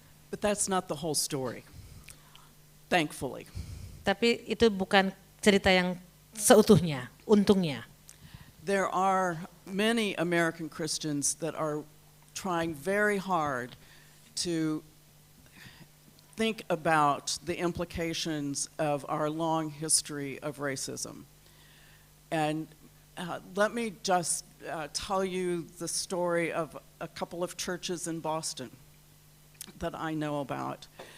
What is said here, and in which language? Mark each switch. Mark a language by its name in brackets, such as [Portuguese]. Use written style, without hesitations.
[English] But that's not the whole story, thankfully. [Indonesian] Tapi itu bukan cerita yang seutuhnya, untungnya. [English] There are many American Christians that are trying very hard to think about the implications of our long history of racism. And let me just tell you the story of a couple of churches in Boston that I know about.